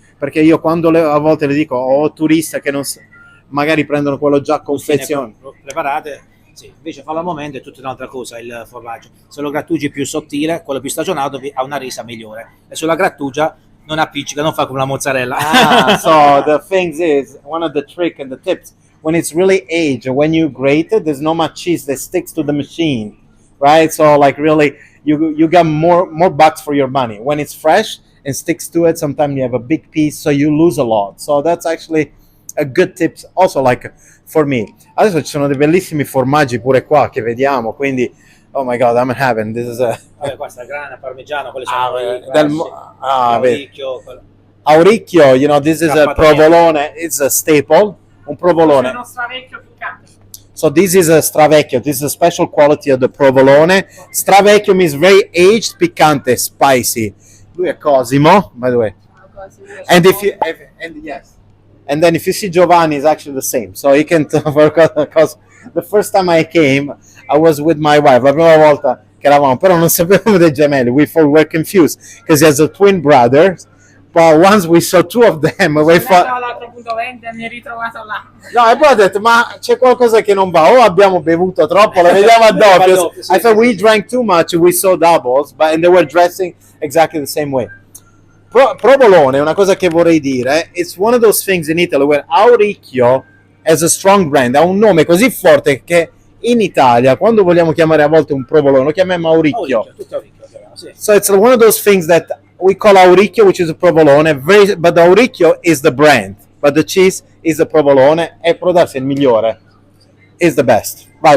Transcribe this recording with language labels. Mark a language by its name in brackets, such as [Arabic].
[Italian] Perché io quando a volte le dico, ho turisti che non magari prendono quello già confezionato. Preparate, sì, invece farlo al momento è tutta un'altra cosa il formaggio. Se lo grattugi più sottile, quello più stagionato ha una resa migliore. E sulla grattugia non appiccica, non fa come la mozzarella. [English] So the thing is, one of the trick and the tips, when it's really aged, when you grate it, there's not much cheese that sticks to the machine, right? So like really, you get more bucks for your money. When it's fresh and sticks to it, sometimes you have a big piece, so you lose a lot. So that's actually a good tip, also like for me. [Italian] Adesso ci sono dei bellissimi formaggi pure qua che vediamo, quindi [English] oh my god, I'm in heaven. This is a [Italian] questa grana, parmigiano, quelle sono Auricchio. [English] Auricchio, you know, this is a provolone, it's a staple. [Italian] Un provolone. È uno stravecchio piccante. [English] So this is a stravecchio. This is a special quality of the provolone. Stravecchio means very aged, piccante, spicy. [Italian] Lui è Cosimo, [English] by the way. And if you And then if you see Giovanni, it's actually the same. So you can tell, because the first time I came, I was with my wife. [Italian] La prima volta che eravamo, però non sapevamo dei gemelli. [English] We were confused because he has a twin brother. But once we saw two of them, we thought... [Italian] all'altro punto vendita, mi è ritrovato là. No, e poi ho detto, ma c'è qualcosa che non va, o abbiamo bevuto troppo, la vediamo a doppio. [English] I thought we drank too much, we saw doubles, and they were dressing exactly the same way. [Italian] Provolone, una cosa che vorrei dire, [English] it's one of those things in Italy where Auricchio has a strong brand, [Italian] ha un nome così forte che in Italia, quando vogliamo chiamare a volte un provolone, lo chiamiamo Auricchio. Tutto Auricchio, sì. [English] So it's one of those things that we call Auricchio, which is a provolone, but the Auricchio is the brand, but the cheese is the provolone, [Italian] e prodarsi è il migliore, [English] is the best. Vai.